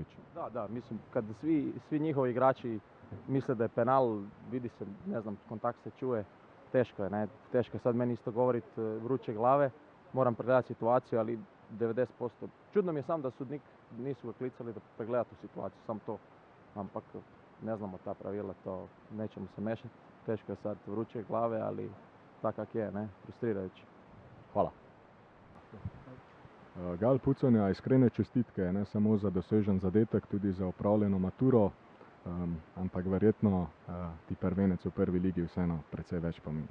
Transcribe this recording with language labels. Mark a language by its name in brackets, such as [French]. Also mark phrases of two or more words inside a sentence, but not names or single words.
[Croatian] Da, mislim, kad svi njihovi igrači misle da je penal, vidi se, ne znam, kontakt se čuje, teško je, ne, teško je sad meni isto govoriti vruće glave, moram pregledati situaciju, ali 90%. Čudno mi je sam da sudnik nisu ga klicali da pregleda tu situaciju, sam to, ampak ne znamo ta pravila, to nećemo se mešati, teško je sad vruće glave, ali tak kak je, ne, frustrirajuće. Hvala. [Slovenian] Gal Puconja, iskrene čestitke, ne samo za dosežen zadetek, tudi za opravljeno maturo, ampak verjetno ti prvenec v prvi ligi vseeno precej več pomeni.